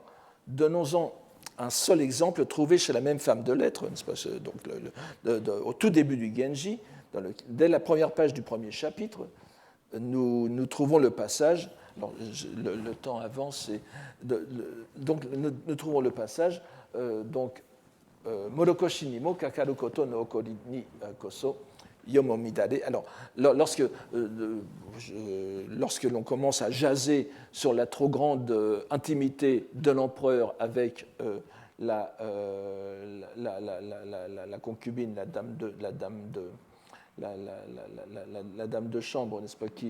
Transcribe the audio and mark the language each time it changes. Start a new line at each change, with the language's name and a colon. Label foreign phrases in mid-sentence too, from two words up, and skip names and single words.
French: Donnons-en un seul exemple trouvé chez la même femme de lettres, n'est-ce pas, donc au tout début du Genji, dès la première page du premier chapitre, nous trouvons le passage. Alors, le temps avance. Donc, nous trouvons le passage.
Japanese: 唐土にもかかる事の起りにこそ世も乱れ.
French: Alors, lorsque l'on commence à jaser sur la trop grande intimité de l'empereur avec la concubine, la dame de chambre, n'est-ce pas,